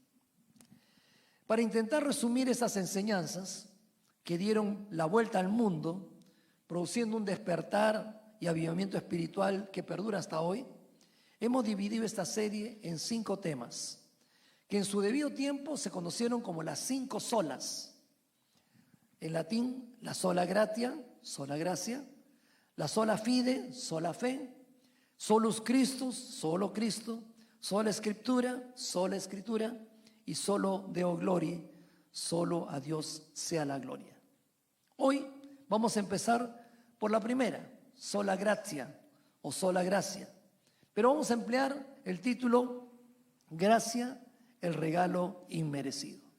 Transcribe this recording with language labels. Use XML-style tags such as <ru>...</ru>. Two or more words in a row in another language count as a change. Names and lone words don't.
<es>Para intentar resumir esas enseñanzas que dieron la vuelta al mundo, produciendo un despertar y avivamiento espiritual que perdura hasta hoy, hemos dividido esta serie en 5 temas, que en su debido tiempo se conocieron como las 5 solas. En latín, la</es> <la>sola gratia,</la> <es>sola gracia; la</es> <la>sola fide,</la> <es>sola fe;</es> <la>solus Christus,</la> <es>solo Cristo;</es> <la>sola Scriptura,</la> <es>sola Escritura; y</es> <la>solo Deo Gloria,</la> <es>solo a Dios sea la gloria. Hoy vamos a empezar por la primera,</es> <la>sola gratia</la> <es>o sola gracia, pero vamos a emplear el título Gracia, el regalo inmerecido.</es>